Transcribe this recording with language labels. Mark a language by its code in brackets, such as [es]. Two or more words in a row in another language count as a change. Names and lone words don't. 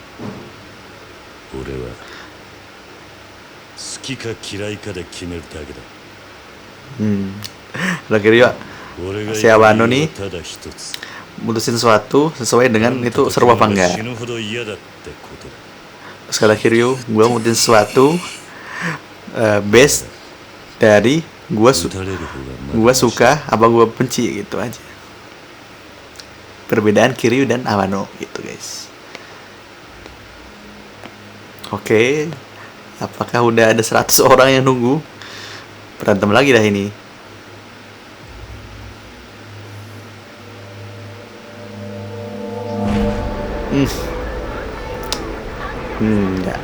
[ja] 俺は好きか嫌いかで決めるだけだ。 [id] Kalau Kiryu [ja] 俺が [id] si Wano [ja] 言 [id] nih [ja] うのはただ一つ。 [id] mutusin sesuatu sesuai dengan itu seru apa [ja] 死 [id] enggak. [ja] ぬほど嫌だってことだ。 [id] Terus kata Kiryu, gue mutusin sesuatu based dari gue [ja] 撃たれる方がまだ [id] suka apa gue benci gitu aja. Perbedaan Kiryu dan Wano gitu guys. Oke, apakah udah ada 100 orang yang nunggu? Berantem lagi dah ini. Enggak.